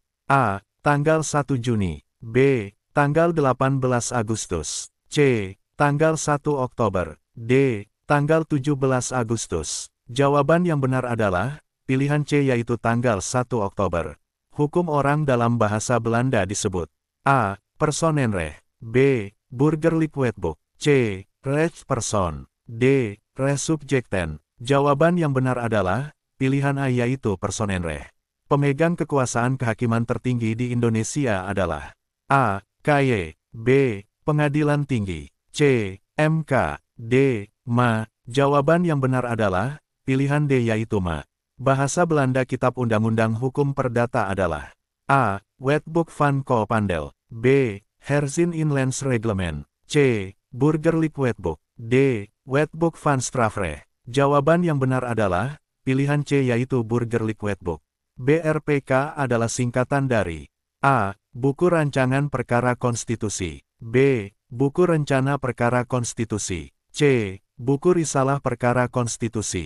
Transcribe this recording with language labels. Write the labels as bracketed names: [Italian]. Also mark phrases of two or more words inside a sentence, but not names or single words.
[Indonesian] A. Tanggal 1 Juni. B. Tanggal 18 Agustus. C. Tanggal 1 Oktober. D. Tanggal 17 Agustus. Jawaban yang benar adalah pilihan C, yaitu tanggal 1 Oktober. Hukum orang dalam bahasa Belanda disebut A. Personenrecht. B. Burgerlijk Wetboek. C. Rechtspersoon. D. Resubjekten. Jawaban yang benar adalah pilihan A, yaitu Personenrecht. Pemegang kekuasaan kehakiman tertinggi di Indonesia adalah A. KY. B. Pengadilan Tinggi. C. MK. D. MA. Jawaban yang benar adalah pilihan D, yaitu MA. Bahasa Belanda Kitab Undang-Undang Hukum Perdata adalah A. Wetboek van Koophandel. B. Herzien Inlands Reglement. C. Burgerlijk Wetboek. D. Wetboek van Strafrecht. Jawaban yang benar adalah pilihan C, yaitu Burgerlijk Wetboek. BRPK adalah singkatan dari A. Buku Rancangan Perkara Konstitusi. B. Buku Rencana Perkara Konstitusi. C. Buku Risalah Perkara Konstitusi.